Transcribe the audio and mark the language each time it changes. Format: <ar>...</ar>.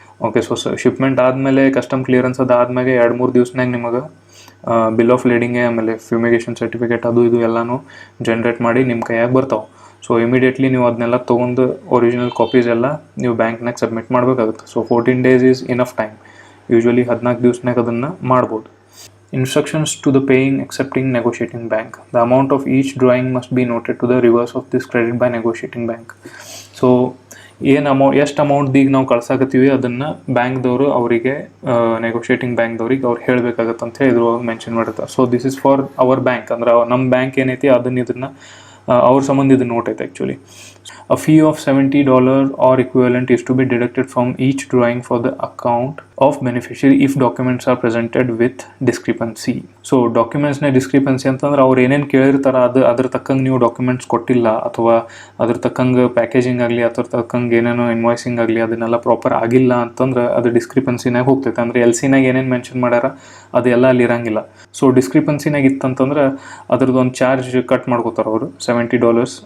<kn>Okay, so shipment ಆದಮೇಲೆ custom clearance ಅದಾದ್ಮೇಲೆ 2-3 ದಿವಸನಾಗ ನಿಮಗೆ ಬಿಲ್ ಆಫ್ ಲೇಡಿಂಗ್ಗೆ ಆಮೇಲೆ ಫ್ಯೂಮಿಗೇಷನ್ ಸರ್ಟಿಫಿಕೇಟ್ ಅದು ಇದು ಎಲ್ಲನೂ ಜನ್ರೇಟ್ ಮಾಡಿ ನಿಮ್ಮ ಕೈಯಾಗ ಬರ್ತಾವೆ. ಸೊ ಇಮಿಡಿಯೇಟ್ಲಿ ನೀವು ಅದನ್ನೆಲ್ಲ ತೊಗೊಂಡು ಒರಿಜಿನಲ್ ಕಾಪೀಸ್ ಎಲ್ಲ ನೀವು ಬ್ಯಾಂಕ್ನಾಗ ಸಬ್ಮಿಟ್ ಮಾಡಬೇಕಾಗುತ್ತೆ.</kn> <en>So 14 days is enough time.</en> <kn>Usually 14 ದಿವಸನಾಗ ಅದನ್ನು ಮಾಡ್ಬೋದು.</kn> <en>Instructions to the paying accepting negotiating bank. The amount of each drawing must be noted to the reverse of this credit by negotiating bank.</en> <kn>So ಎಷ್ಟು amount ಈಗ ನಾವು ಕಳ್ಸಾಕತ್ತೀವಿ ಅದನ್ನು ಬ್ಯಾಂಕ್ದವರು ಅವರಿಗೆ ನೆಗೋಷಿಯೇಟಿಂಗ್ ಬ್ಯಾಂಕ್ದವ್ರಿಗೆ ಅವ್ರು ಹೇಳಬೇಕಾಗತ್ತೆ ಅಂತ ಹೇಳಿ ಇದ್ರೊಳಗೆ ಮೆನ್ಷನ್ ಮಾಡಿರ್ತಾರೆ. So</kn> <en>This is for our bank.</en> <kn>ಅಂದ್ರೆ ನಮ್ಮ ಬ್ಯಾಂಕ್ ಏನೈತಿ ಇದನ್ನು ಅವ್ರ ಸಂಬಂಧ ಇದು ನೋಟ್ ಐತೆ actually.</kn> <en>A fee of $70 or equivalent is to be deducted from each drawing for the account of beneficiary if documents are presented with discrepancy.</en> <kn>So ಡಾಕ್ಯುಮೆಂಟ್ಸ್ನ discrepancy ಅಂತಂದ್ರೆ ಅವ್ರು ಏನೇನು ಕೇಳಿರ್ತಾರೆ ಅದ್ರ ತಕ್ಕಂಗೆ ನೀವು ಡಾಕ್ಯುಮೆಂಟ್ಸ್ ಕೊಟ್ಟಿಲ್ಲ, ಅಥವಾ ಅದ್ರ ತಕ್ಕಂಗೆ ಪ್ಯಾಕೇಜಿಂಗ್ ಆಗಲಿ ಅದ್ರ ತಕ್ಕಂಗೆ ಏನೇನೋ ಇನ್ವಾಯ್ಸಿಂಗ್ ಆಗಲಿ ಅದನ್ನೆಲ್ಲ ಪ್ರಾಪರ್ ಆಗಿಲ್ಲ ಅಂತಂದ್ರೆ ಅದು ಡಿಸ್ಕ್ರಿಪೆನ್ಸಿನಾಗ ಹೋಗ್ತೈತೆ. ಅಂದರೆ LCನಾಗ ಏನೇನು ಮೆನ್ಷನ್ ಮಾಡ್ಯಾರ ಅದೆಲ್ಲ ಅಲ್ಲಿ ಇರಂಗಿಲ್ಲ. ಸೊ ಡಿಸ್ಕ್ರಿಪೆನ್ಸಿನಾಗ ಇತ್ತಂತಂದ್ರೆ ಅದ್ರದ್ದು ಒಂದು ಚಾರ್ಜ್ ಕಟ್ ಮಾಡ್ಕೋತಾರೆ ಅವರು $70.</kn>